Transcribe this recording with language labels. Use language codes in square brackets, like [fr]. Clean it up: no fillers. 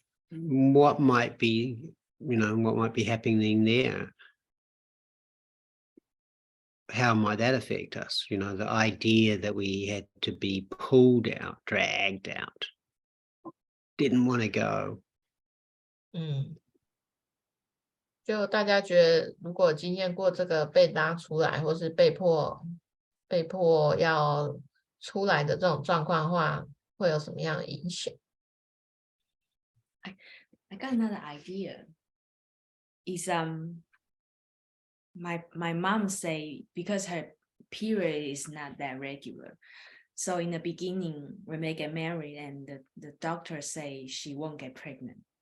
[en] What might be, you know, what might be happening there? How might that affect us? You know, the idea that we had to be pulled out, dragged out, didn't want to go. [zh] 就大家觉得，如果经验过这个被拉出来，或是被迫要出来的这种状况的话，会有什么样的影响？ [en] I got another idea. Is my mom say because her period is not that regular, so in the beginning when they get married and the doctor say she won't get pregnant.